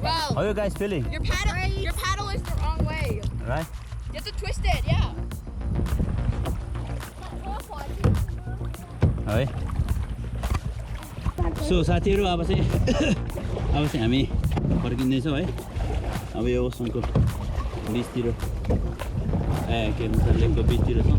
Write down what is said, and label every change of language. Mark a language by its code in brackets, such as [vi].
[en] How are you guys feeling? Your paddle is the wrong way. Right? You have to twist it, yeah. [ne] है so साथीहरू अब चाहिँ हामी फर्किँदैछौँ है। अब यो ओसनको बिचतिर के भन्छ लेकको बिचतिर छौँ।